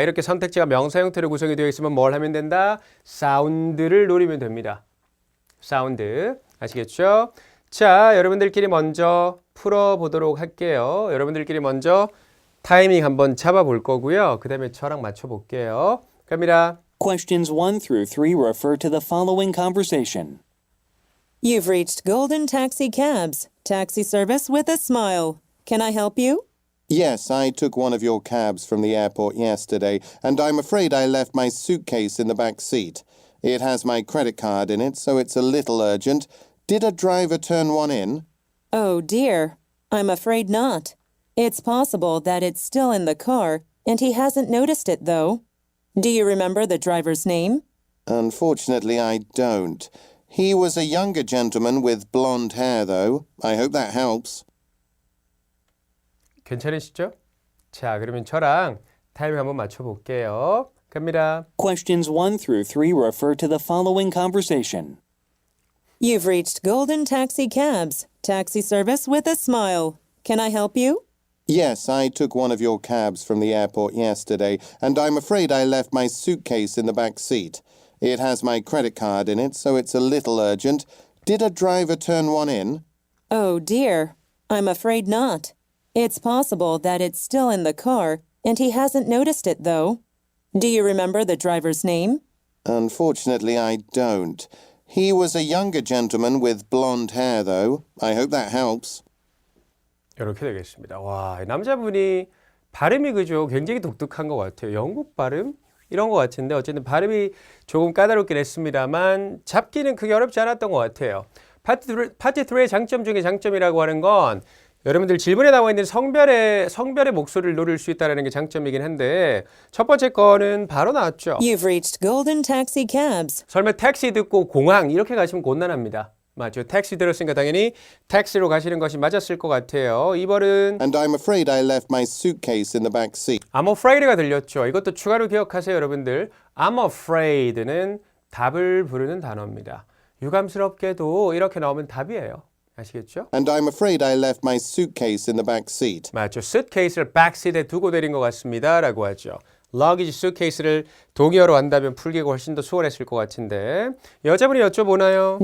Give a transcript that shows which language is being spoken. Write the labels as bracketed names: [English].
[Korean] 이렇게 선택지가 명사 형태로 구성이 되어 있으면 뭘 하면 된다? 사운드를 노리면 됩니다. 사운드 아시겠죠? 자, 여러분들끼리 먼저 풀어보도록 할게요. 여러분들끼리 먼저 타이밍 한번 잡아볼 거고요. 그 다음에 저랑 맞춰볼게요. 갑니다. [English] Questions 1 through 3 refer to the following conversation. You've reached Golden Taxi Cabs. Taxi service with a smile. Can I help you? Yes, I took one of your cabs from the airport yesterday, and I'm afraid I left my suitcase in the back seat. It has my credit card in it, so it's a little urgent. Did a driver turn one in? Oh dear. I'm afraid not. It's possible that it's still in the car, and he hasn't noticed it though. Do you remember the driver's name? Unfortunately, I don't. He was a younger gentleman with blonde hair, though. I hope that helps. [Korean] 괜찮으시죠? 자, 그러면 저랑 타이밍 한번 맞춰볼게요. 갑니다. [English] Questions 1 through 3 refer to the following conversation. You've reached Golden Taxi Cabs. Taxi service with a smile. Can I help you? Yes, I took one of your cabs from the airport yesterday, and I'm afraid I left my suitcase in the back seat. It has my credit card in it, so it's a little urgent. Did a driver turn one in? Oh dear. I'm afraid not. It's possible that it's still in the car, and he hasn't noticed it though. Do you remember the driver's name? Unfortunately, I don't. He was a younger gentleman with blonde hair, though. I hope that helps. [Korean] 이렇게 되겠습니다. 와, 이 남자분이 발음이 그죠? 굉장히 독특한 것 같아요. 영국 발음? 이런 것 같은데 어쨌든 발음이 조금 까다롭긴 했습니다만 잡기는 크게 어렵지 않았던 것 같아요. 파트 3의 장점 중에 장점이라고 하는 건 여러분들 질문에 나와 있는 성별의 목소리를 노릴 수 있다는 게 장점이긴 한데 첫 번째 거는 바로 나왔죠. [English] You've reached Golden Taxi Cabs. [Korean] 설마 택시 듣고 공항 이렇게 가시면 곤란합니다. 맞죠? 택시 들었으니까 당연히 택시로 가시는 것이 맞았을 것 같아요. 2번은 [English] And I'm afraid I left my suitcase in the back seat. I'm afraid [Korean] 가 들렸죠. 이것도 추가로 기억하세요, 여러분들. I'm afraid는 답을 부르는 단어입니다. 유감스럽게도 이렇게 나오면 답이에요. 아시겠죠? [English] And I'm afraid I left my suitcase in the back seat. [Korean] 맞죠. suitcase를 backseat에 두고 내린 것 같습니다. 라고 하죠. luggage suitcase를 동의어로 한다면 풀기가 훨씬 더 수월했을 것 같은데 여자분이 여쭤보나요?